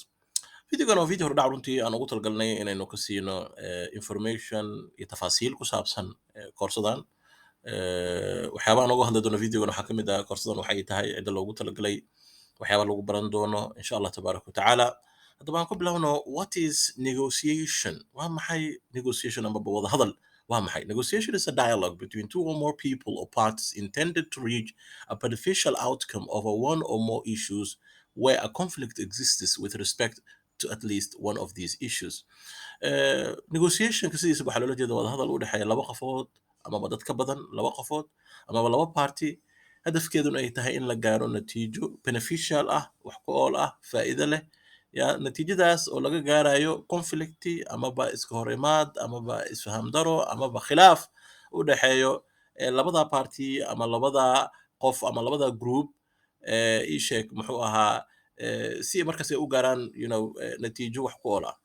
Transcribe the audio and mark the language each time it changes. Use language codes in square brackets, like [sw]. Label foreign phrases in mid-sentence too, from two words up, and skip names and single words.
[so] Videogan waa video hordhac runtii aan ugu talagalnay inaynu ka siino information iyo tafaasiil ku saabsan koorsadan. Waxyaabaha aan uga hadli doono videogan waxaa ka mid ah koorsadan waxay tahay cidda loogu talagalay waxyaaba lagu baran doono [ar] إن شاء الله تبارك وتعالى. [so] Haddaba aan ku bilowno [en] what is negotiation? [so] Waa maxay negotiation ama wada hadal? Waa maxay? [en] Negotiation is a dialogue between two or more people or parties intended to reach a beneficial outcome over one or more issues where a conflict exists with respect to at least one of these issues. [so] Negotiationka sidiisa waxaa loola jeeda wada hadal u dhexeeya laba qofood amaba dad ka badan laba qofood amaba laba party hadafkeeduna ay tahay in la gaaro natiijo beneficial ah wax ku ool ah faa'iido leh ya natiijadaas oo laga gaarayo conflicti amaba iska hor imaad amaba isfaham daro amaba khilaaf u dhexeeyo labada party ama labada qof ama labada group ii sheeg muxuu ahaa si markaas ay u gaaraan natiijo wax ku ool ah.